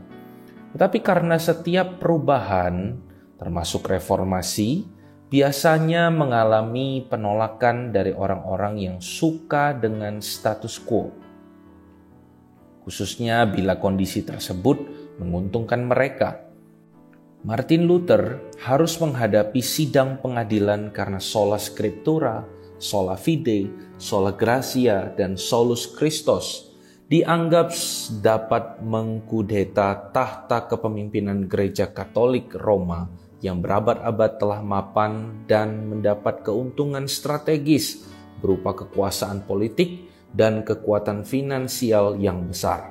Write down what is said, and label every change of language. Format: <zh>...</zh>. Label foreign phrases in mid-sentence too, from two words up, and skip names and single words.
<id>Tetapi karena setiap perubahan, termasuk reformasi, biasanya mengalami penolakan dari orang-orang yang suka dengan status quo. Khususnya bila kondisi tersebut menguntungkan mereka. Martin Luther harus menghadapi sidang pengadilan karena</id> <la>sola scriptura, sola fide, sola gratia,</la> <id>dan</id> <la>solus Christus</la> <id>dianggap dapat mengkudeta tahta kepemimpinan Gereja Katolik Roma yang berabad-abad telah mapan dan mendapat keuntungan strategis berupa kekuasaan politik dan kekuatan finansial yang besar.</id>